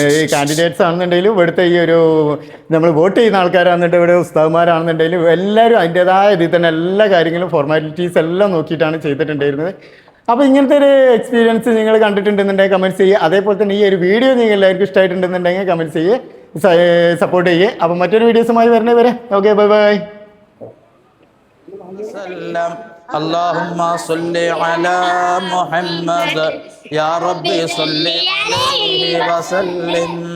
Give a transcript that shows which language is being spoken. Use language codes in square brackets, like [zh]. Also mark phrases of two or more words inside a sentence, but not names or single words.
[ml] ഈ കാൻഡിഡേറ്റ്സ് ആണെന്നുണ്ടെങ്കിലും ഇവിടുത്തെ ഈ ഒരു നമ്മൾ വോട്ട് ചെയ്യുന്ന ആൾക്കാരാണെന്നുണ്ടെങ്കിൽ ഇവിടെ ഉസ്താദ്മാരാണെന്നുണ്ടെങ്കിലും എല്ലാവരും അതിൻ്റെതായ ഇതിൽ തന്നെ എല്ലാ കാര്യങ്ങളും ഫോർമാലിറ്റീസ് എല്ലാം നോക്കിയിട്ടാണ് ചെയ്തിട്ടുണ്ടായിരുന്നത്. അപ്പോൾ ഇങ്ങനത്തെ ഒരു എക്സ്പീരിയൻസ് നിങ്ങൾ കണ്ടിട്ടുണ്ടെന്നുണ്ടെങ്കിൽ കമൻറ്റ്സ് ചെയ്യുക. അതേപോലെ തന്നെ ഈ ഒരു വീഡിയോ നിങ്ങൾ എല്ലാവർക്കും ഇഷ്ടമായിട്ടുണ്ടെന്നുണ്ടെങ്കിൽ കമൻറ്റ്സ് ചെയ്യുക, സപ്പോർട്ട് ചെയ്യുക. അപ്പോൾ മറ്റൊരു വീഡിയോസുമായി വരുന്നവരെ [en] okay, bye bye. [ar] اللهم صل على محمد يا ربي صل عليه وسلم.